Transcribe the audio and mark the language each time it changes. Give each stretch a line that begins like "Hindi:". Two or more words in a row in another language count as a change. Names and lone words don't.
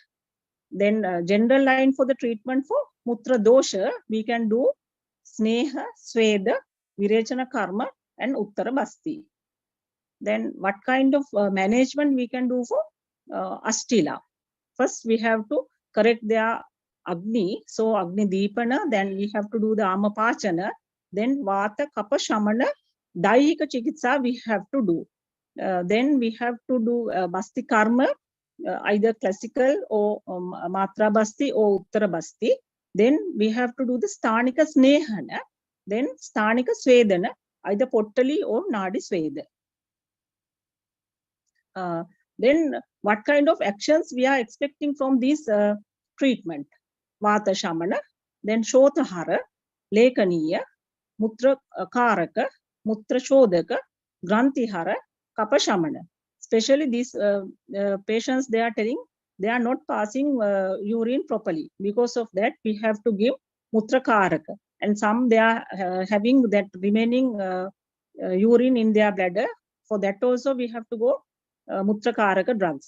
English: Then general line for the treatment for
Sanskrit: मूत्र दोष,
English: we can do sneha, sweda,
Sanskrit: विरेचन कर्म
English: and
Sanskrit: उत्तर बस्ति.
English: Then what kind of management we can do for ashtila? First we have to correct their agni, so
Sanskrit: अग्नि दीपन,
English: then we have to do the amapachana, then
Sanskrit: वात कफ शमन, दैहिक चिकित्सा
English: we have to do. Then we have to do
Sanskrit: बस्ति कर्म,
English: either classical or
Sanskrit: मात्रा बस्ति
English: or
Sanskrit: उत्तर बस्ति.
English: Then we have to do the
Sanskrit: स्थानिक स्नेहन,
English: then
Sanskrit: स्थानिक स्वेदन,
English: either pottali or
Sanskrit: नाडी स्वेद.
English: Then what kind of actions we are expecting from this treatment?
Sanskrit: वात शमन, then शोथहर, लेखनीय, मूत्र कारक, मूत्र शोधक, ग्रन्थिहर, कफ शमन.
English: Especially these patients, they are telling they are not passing urine properly. Because of that, we have to give
Sanskrit: मूत्र कारक.
English: And some they are having that remaining urine in their bladder. For that also we have to go
Sanskrit: मूत्र कारक
English: drugs.